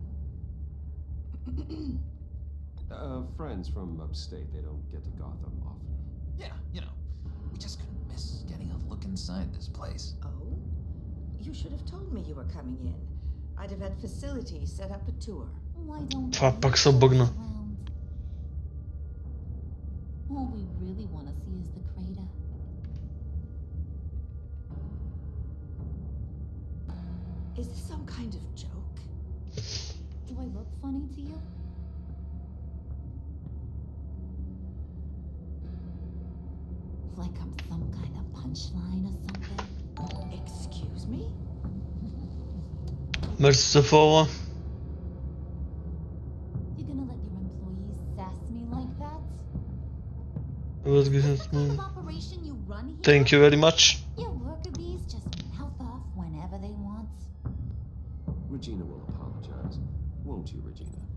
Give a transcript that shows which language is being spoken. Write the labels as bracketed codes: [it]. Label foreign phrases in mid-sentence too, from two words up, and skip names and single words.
[en] Friends from upstate. They don't get to Gotham often. Yeah, you know, we just couldn't miss getting a look inside this place. Oh? You should have told me you were coming in. I'd have had facilities set up a tour. Why don't [bg] Това [en] we [bg] пак се [en] show us [bg] бъгна. [en] around? All we really want to see is the crater. Is this some kind of joke? Do I look funny to you? Like I'm some kind of punchline or something? Excuse me? [bg] Мерси за фола. [en] You gonna let your employees sass me like that? It was Is good. this the kind of operation you run here? Thank you very much. Your worker bees just mouth off whenever they want. Regina will apologize. Won't you, Regina?